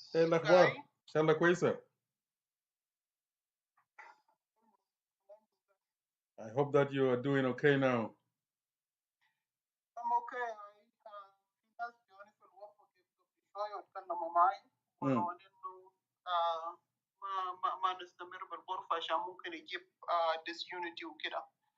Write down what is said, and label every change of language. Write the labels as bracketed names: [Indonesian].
[Arabic] ايه الاخبار؟ ان شاء الله كويسة. [English] I hope that you are doing okay now. I'm okay. [Arabic] في ناس جوني في الغرفة كيف قبل شوية وتكلموا معي وقالوا انه ما نستمر بالغرفة عشان ممكن يجيب disunity وكده.